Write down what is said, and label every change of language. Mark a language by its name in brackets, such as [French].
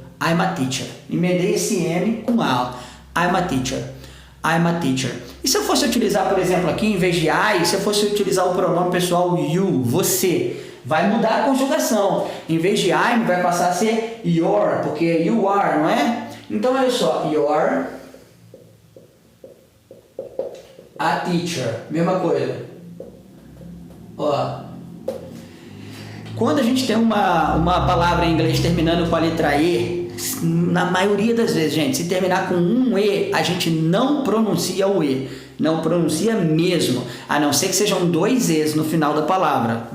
[English] I'm a teacher. [Portuguese] Emendei esse M com A. [English] I'm a teacher. I'm a teacher. [Portuguese] E se eu fosse utilizar, por exemplo, aqui em vez de I, se eu fosse utilizar o pronome pessoal you, você, vai mudar a conjugação. Em vez de I'm, vai passar a ser your, porque you are, não é? Então, olha só, [English] you're a teacher. [Portuguese] Mesma coisa. Ó. Quando a gente tem uma palavra em inglês terminando com a letra E, na maioria das vezes, gente, se terminar com um E, a gente não pronuncia o E. Não pronuncia mesmo, a não ser que sejam dois E's no final da palavra.